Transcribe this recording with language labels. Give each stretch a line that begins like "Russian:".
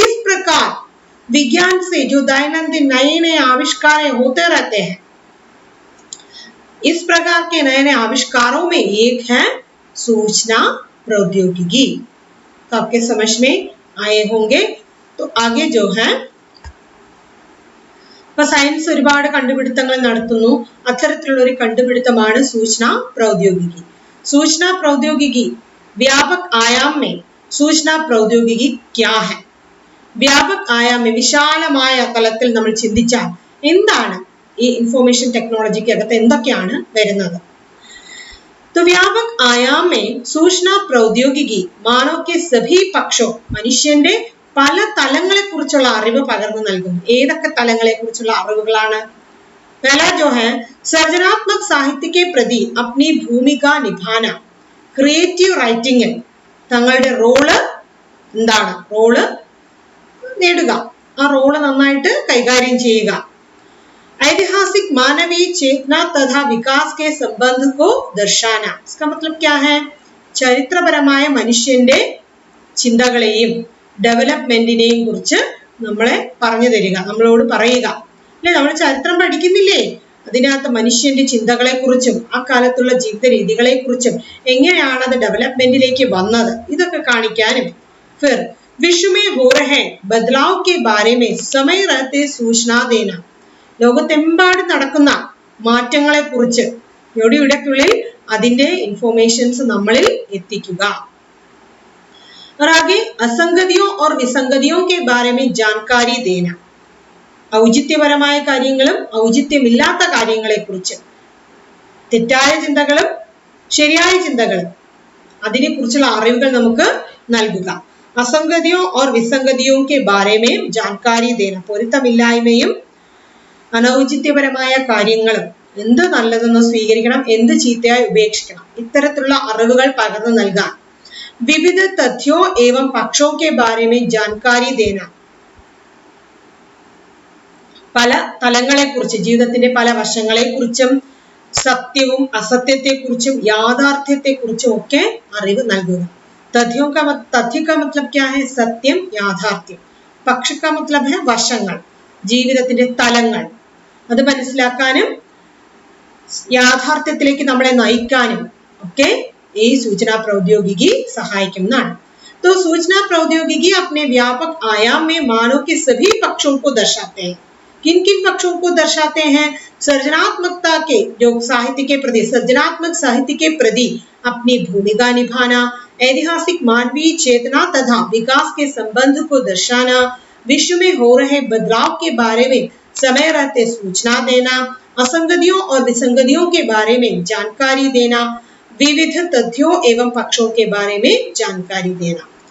Hindi: इस प्रकार विज्ञान से जो दैनंदिन नए नए आविष्कार होते रहते हैं, इस प्रकार के नए नए आविष्कारों में एक है सूचना प्रौद्योगिकी. तो आपके समझ में आए होंगे. तो आगे जो है
Malayalam: സയൻസ് ഒരുപാട് കണ്ടുപിടുത്തങ്ങൾ നടത്തുന്നു. അത്തരത്തിലുള്ള ഒരു കണ്ടുപിടുത്തമാണ്
Hindi: सूचना प्रौद्योगिकी. सूचना प्रौद्योगिकी व्यापक आयाम में सूचना प्रौद्योगिकी क्या है,
Malayalam: വ്യാപക് ആയാം വിശാലമായ തലത്തിൽ നമ്മൾ ചിന്തിച്ചാൽ എന്താണ് ഈ ഇൻഫോർമേഷൻ ടെക്നോളജിക്ക് അകത്ത് എന്തൊക്കെയാണ് വരുന്നത്.
Hindi: तो व्यापक आयाम में सूचना प्रौद्योगिकी मानव के सभी पक्षों,
Malayalam: മനുഷ്യന്റെ പല തലങ്ങളെ കുറിച്ചുള്ള അറിവ് പകർന്നു നൽകുന്നു. ഏതൊക്കെ തലങ്ങളെ കുറിച്ചുള്ള അറിവുകളാണ്,
Hindi: पहला जो है सृजनात्मक साहित्य के प्रति अपनी भूमिका निभाना,
Malayalam: ക്രിയേറ്റീവ് റൈറ്റിംഗിൽ തങ്ങളുടെ റോള് എന്താണ്, റോള് നേടുക, ആ റോള് നന്നായിട്ട് കൈകാര്യം ചെയ്യുക.
Hindi: ऐतिहासिक मानवीय चेतना तथा विकास के संबंध को दर्शाना. इसका मतलब क्या है,
Malayalam: ചരിത്രപരമായ മനുഷ്യന്റെ ചിന്തകളെയും ഡെവലപ്മെന്റിനെയും കുറിച്ച് നമ്മളെ പറഞ്ഞു തരിക, നമ്മളോട് പറയുക അല്ലെ. നമ്മൾ ചരിത്രം പഠിക്കുന്നില്ലേ, അതിനകത്ത് മനുഷ്യന്റെ ചിന്തകളെ കുറിച്ചും ആ കാലത്തുള്ള ജീവിത രീതികളെ കുറിച്ചും എങ്ങനെയാണ് അത് ഡെവലപ്മെന്റിലേക്ക് വന്നത്, ഇതൊക്കെ കാണിക്കാനും.
Hindi: फिर विश्व में हो रहे बदलाव के बारे में समय रहते सूचना देना.
Malayalam: ലോകത്തെമ്പാടും നടക്കുന്ന മാറ്റങ്ങളെ കുറിച്ച് ഞൊടിയിടയ്ക്കുള്ളിൽ അതിന്റെ ഇൻഫോർമേഷൻസ് നമ്മളിൽ എത്തിക്കുക.
Hindi: और आगे असंगतियों और विसंगतियों के बारे में जानकारी देना.
Malayalam: ഔചിത്യപരമായ കാര്യങ്ങളും ഔചിത്യമില്ലാത്ത കാര്യങ്ങളെ കുറിച്ച്, തെറ്റായ ചിന്തകളും ശരിയായ ചിന്തകളും അതിനെ കുറിച്ചുള്ള അറിവുകൾ നമുക്ക് നൽകുക.
Hindi: असंगतियों और विसंगतियों के बारे में जानकारी देना.
Malayalam: പൊരുത്തമില്ലായ്മയും അനൗചിത്യപരമായ കാര്യങ്ങളും, എന്ത് നല്ലതെന്ന് സ്വീകരിക്കണം, എന്ത് ചീത്തയായി ഉപേക്ഷിക്കണം, ഇത്തരത്തിലുള്ള അറിവുകൾ പകർന്നു നൽകാൻ.
Hindi: विविध तथ्यों एवं पक्षों के बारे में जानकारी देना.
Malayalam: പല തലങ്ങളെ കുറിച്ച്, ജീവിതത്തിന്റെ പല വശങ്ങളെ കുറിച്ചും സത്യവും അസത്യത്തെ കുറിച്ചും യാഥാർത്ഥ്യത്തെ കുറിച്ചും ഒക്കെ അറിവ് നൽകുക.
Hindi: तथ्य का मतलब क्या है,
Malayalam: സത്യം, യാഥാർത്ഥ്യം. പക്ഷ
Hindi: का मतलब है
Malayalam: വശങ്ങൾ, ജീവിതത്തിന്റെ തലങ്ങൾ. അത് മനസ്സിലാക്കാനും യാഥാർത്ഥ്യത്തിലേക്ക് നമ്മളെ നയിക്കാനും ഒക്കെ ഈ സൂചനാ പ്രൗദ്യോഗികി സഹായിക്കുന്നതാണ്.
Hindi: तो सूचना प्रौद्योगिकी अपने व्यापक आयाम में मानव के सभी पक्षों को दर्शाते हैं। किन किन पक्षों को दर्शाते हैं? सृजनात्मकता के जो साहित्य के प्रति, सृजनात्मक साहित्य के प्रति अपनी भूमिका निभाना, ऐतिहासिक मानवीय चेतना तथा विकास के संबंध को दर्शाना, विश्व में हो रहे बदलाव के बारे में समय रहते सूचना देना, असंगतियों और विसंगतियों के बारे में जानकारी देना, विविध तथ्यों एवं पक्षों के बारे में जानकारी देना।